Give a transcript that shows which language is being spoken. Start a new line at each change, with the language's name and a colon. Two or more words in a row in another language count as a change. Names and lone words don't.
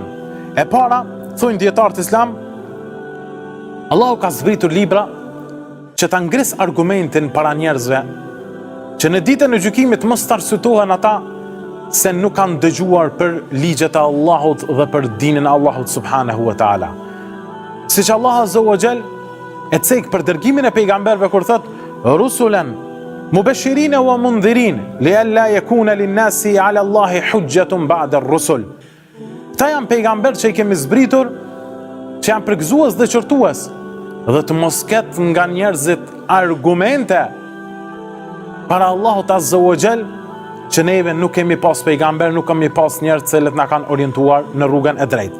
Albanian: E para, thonë dietarët islam, Allahu ka zbritur libra që ta ngris argumentin para njerëzve, që në ditën e gjykimit mos të arsyetohen ata se nuk kanë dëgjuar për ligjet e Allahut dhe për dinin e Allahut
Arabic: سبحانه وتعالى.
Albanian: Siç
Arabic: الله عز وجل
Albanian: e cek për dërgimin e pejgamberëve kur thot
Arabic: رسلا مبشرين ومنذرين لئلا يكون للناس على الله حجة بعد الرسل.
Albanian: Këta janë pejgamberë që i kemi zbritur, që janë përgëzues dhe qortues, dhe të mos ketë nga njerëzit argumente para Allahut
Arabic: عز وجل
Albanian: që neve nuk kemi pas pejgamber, nuk kemi pas njerëz që na kanë orientuar në rrugën e drejtë.